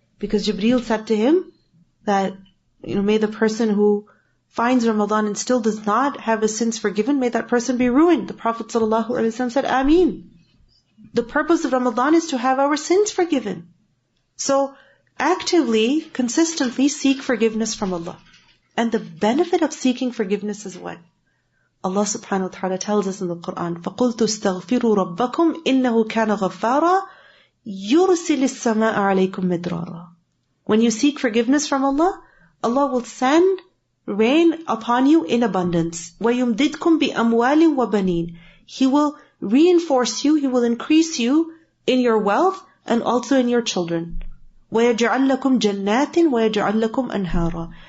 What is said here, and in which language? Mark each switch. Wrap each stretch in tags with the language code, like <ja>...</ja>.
<en>Because Jibreel said to him that, may the person who finds Ramadan and still does not have his sins forgiven, may that person be ruined. The Prophet ﷺ said, Ameen. The purpose of Ramadan is to have our sins forgiven. So actively, consistently seek forgiveness from Allah. And the benefit of seeking forgiveness is what? Allah subhanahu wa ta'ala tells us in the Quran,</en> <ar>فَقُلْتُ اسْتَغْفِرُوا رَبَّكُمْ إِنَّهُ كَانَ غَفَّارًا يُرْسِلِ السَّمَاءَ عَلَيْكُمْ مِدْرَارًا.</ar> <en>When you seek forgiveness from Allah, Allah will send rain upon you in abundance.</en> <ar>وَيُمْدِدْكُمْ بِأَمْوَالٍ وَبَنِينَ.</ar> <en>He will reinforce you, He will increase you in your wealth and also in your children.</en> <ar>وَيَجْعَلْ لَكُمْ جَنَّاتٍ وَيَجْعَلْ لَكُمْ أَنْهَارًا.</ar>